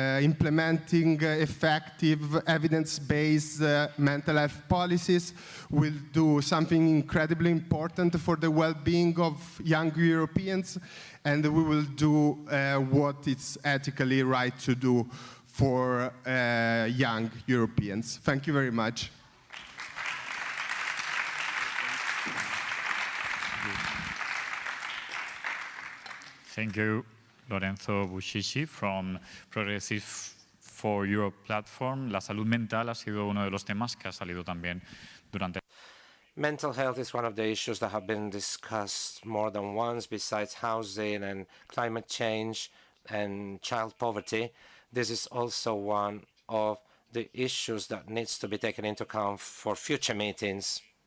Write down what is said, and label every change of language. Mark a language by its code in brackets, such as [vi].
[en] implementing effective evidence-based mental health policies will do something incredibly important for the well-being of young Europeans, and we will do what is ethically right to do for young Europeans. Thank you very much. Thank you, Lorenzo Bushishi from Progressive for Europe platform. [es] La salud mental ha sido uno de los temas que ha salido también durante. [en] Mental health is one of the issues that have been discussed more than once, besides housing and climate change and child poverty. This is also one of the issues that needs to be taken into account for future meetings.